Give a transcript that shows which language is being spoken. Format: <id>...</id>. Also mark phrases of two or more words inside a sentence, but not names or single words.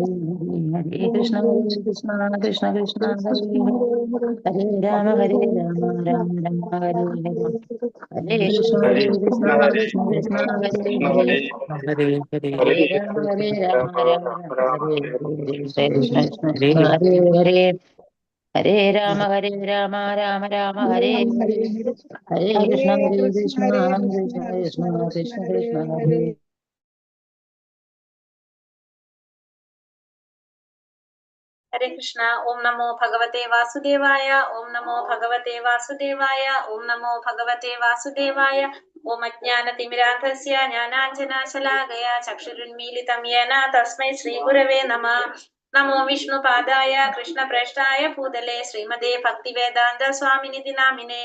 <sa>हरे कृष्ण कृष्ण कृष्ण हरे हरे हरे राम राम राम हरे हरे हरे कृष्ण कृष्ण कृष्ण हरे हरे हरे राम राम राम हरे हरे हरे कृष्ण कृष्ण कृष्ण हरे हरे हरे राम राम राम हरे हरे हरे कृष्ण कृष्ण कृष्ण कृष्ण कृष्ण हरे हरे कृष्ण. ॐ नमो भगवते वासुदेवाय ॐ नमो भगवते वासुदेवाय. ഓം നമോ ഭഗവതേ വാസുദേവായ. ॐ नमो भगवते वासुदेवाय. ॐ अज्ञानतिमिरान्धस्य ज्ञानाञ्जनशलाकया चक्षुरुन्मीलितं येन तस्मै श्रीगुरवे नमः. नमो विष्णुपादाय कृष्णप्रेष्ठाय भूतले श्रीमते भक्तिवेदान्त स्वामिनिधि नामिने.</sa>